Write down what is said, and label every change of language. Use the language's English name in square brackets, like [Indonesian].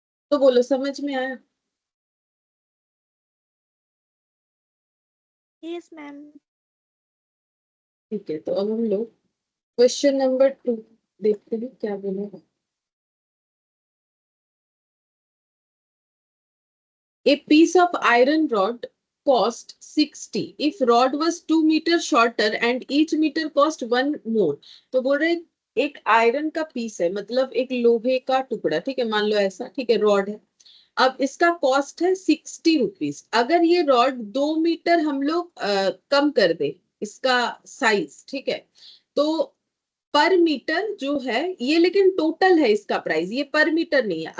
[Hindi] तो बोलो समझ में आया। [English] Yes ma'am. [Hindi] ठीक है, तो अब हम लोग क्वेश्चन नंबर 2 देखते हैं क्या बोला है। [English] A piece of iron rod cost 60 if rod was 2 meter shorter and each meter cost 1 more। [Hindi] तो बोल रहे एक आयरन का पीस है, मतलब एक लोहे का टुकड़ा। ठीक है, मान लो ऐसा। ठीक है, रॉड है। अब इसका कॉस्ट है 60 रुपीज। अगर ये रॉड 2 मीटर हम लोग कम कर दे इसका साइज, ठीक है, तो पर मीटर जो है ये, लेकिन टोटल है इसका प्राइस, ये पर मीटर नहीं है।